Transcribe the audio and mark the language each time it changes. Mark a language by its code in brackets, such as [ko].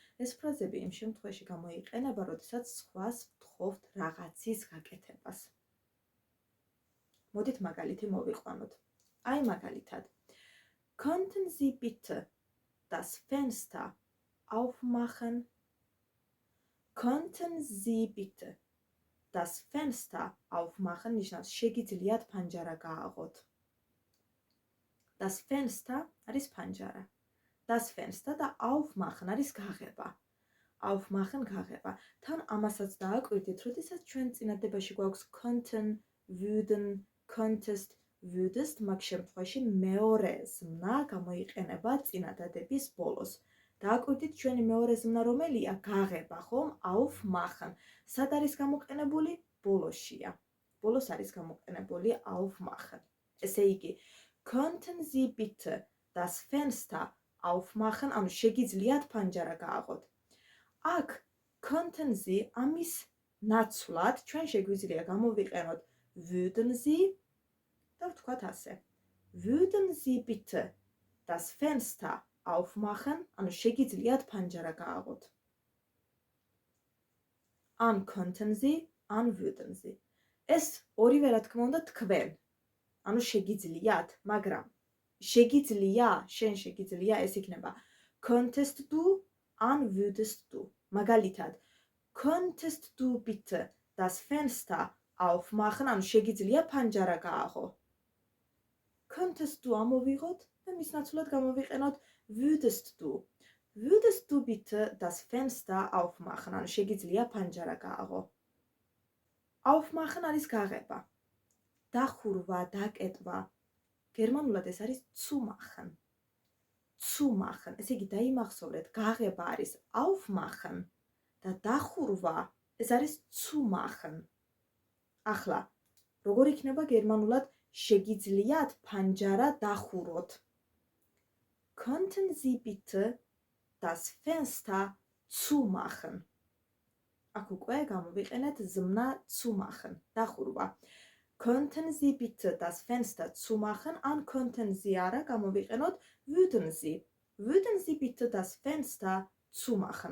[ka] ეს ფრაზები იმ შემთხვევაში გამოიყენება, როდესაც სხვას ვთხოვთ რაღაცის გაკეთებას. მოდით მაგალითი მოვიყვანოთ. აი მაგალითად. [de] Könnten Sie bitte das Fenster aufmachen? Könnten Sie bitte das Fenster aufmachen? [ka] ნიშნავს შეგიძლიათ ფანჯარა გააღოთ. Das Fenster არის ფანჯარა. Das Fenster და aufmachen არის გაღება. Aufmachen გაღება. თან ამასაც დააკვირდით, როდესაც ჩვენ წინადებაში გვაქვს könnten, würden, könntest, würdest, მაგ შემთხვევაში მეორე ზმნა გამოიყენება წინადადების ბოლოს. დააკვირდით ჩვენი მეორე ზმნა რომელია? გაღება, ხომ? Aufmachen. სად არის გამოყენებული? ბოლოშია. ბოლოს არის გამოყენებული aufmachen. [de] ესე იგი, könnten Sie bitte das Fenster aufmachen? [ka] ანუ შეგიძლიათ ფანჯარა გააღოთ. აქ könnten Sie ამის ნაცვლად ჩვენ შეგვიძლია გამოვიყენოთ würden Sie და ვთქვათ ასე. [de] Würden Sie bitte das Fenster aufmachen? [ka] ანუ შეგიძლიათ ფანჯარა გააღოთ. ან könnten Sie, ან würden Sie. ეს ორივე რა თქმა უნდა თქვენ. ანუ შეგიძლიათ, მაგრამ შეგიძლია, შენ შეგიძლია ეს იქნება könntest du, ან würdest du. მაგალითად, [de] könntest du bitte das Fenster aufmachen? [ka] ანუ შეგიძლია ფანჯარა გააღო. Könntest du ამოვიღოთ და მის ნაცვლად გამოვიყენოთ würdest du. [de] Würdest du bitte das Fenster aufmachen? [ka] ანუ შეგიძლია ფანჯარა გააღო. Aufmachen არის გაღება. დახურვა, დაკეტვა. გერმანულად ეს არის zumachen. Zumachen. ესე იგი დაიმახსოვრეთ, გაღება არის aufmachen და დახურვა ეს არის zumachen. ახლა, როგორ იქნება გერმანულად შეგიძლიათ ფანჯარა დახუროთ? [de] Könnten Sie bitte das Fenster zumachen? [ka] აქ უკვე გამოვიყენეთ ზმნა zumachen, დახურვა. [de] Könnten Sie bitte das Fenster zumachen? [ka] ან [de] könnten Sie [ka] არა გამოვიყენოთ [de] würden Sie. Würden Sie bitte das Fenster zumachen?